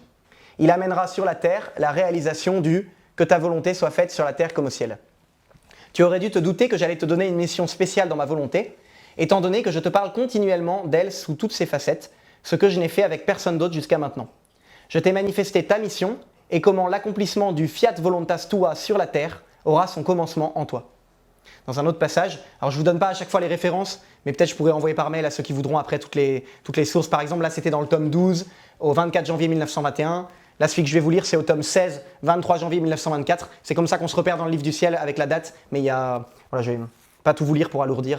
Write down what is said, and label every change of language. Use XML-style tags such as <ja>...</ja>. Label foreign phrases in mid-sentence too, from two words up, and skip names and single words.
<fr>Il amènera sur la terre la réalisation du « que ta volonté soit faite sur la terre comme au ciel ». Tu aurais dû te douter que j'allais te donner une mission spéciale dans ma volonté, étant donné que je te parle continuellement d'elle sous toutes ses facettes, ce que je n'ai fait avec personne d'autre jusqu'à maintenant. Je t'ai manifesté ta mission et comment l'accomplissement du</fr> <la>fiat voluntas tua</la> <fr>sur la terre aura son commencement en toi. Dans un autre passage, alors je ne vous donne pas à chaque fois les références, mais peut-être je pourrais envoyer par mail à ceux qui voudront après toutes les sources. Par exemple, là c'était dans le tome 12, au 24 janvier 1921. Là, celui que je vais vous lire, c'est au tome 16, 23 janvier 1924. C'est comme ça qu'on se repère dans le livre du ciel avec la date, mais il y a... Voilà, je ne vais pas tout vous lire pour alourdir.</fr>